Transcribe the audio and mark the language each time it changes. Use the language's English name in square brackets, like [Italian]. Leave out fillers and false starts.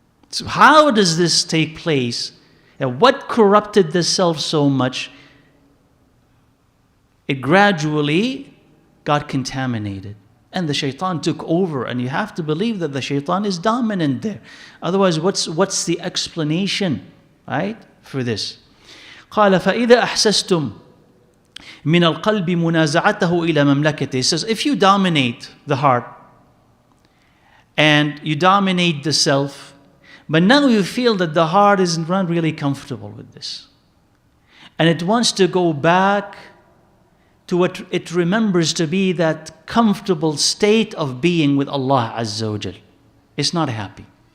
[English] So how does this take place? And what corrupted the self so much? It gradually got contaminated. And the Shaytan took over, and you have to believe that the Shaytan is dominant there. Otherwise, what's the explanation, right, for this? [Arabic] قال فإذا أحسستم من القلب منازعته إلى مملكته. [English] He says, if you dominate the heart and you dominate the self, but now you feel that the heart is not really comfortable with this, and it wants to go back to what it remembers to be that comfortable state of being with Allah Azza wa Jal. It's not happy.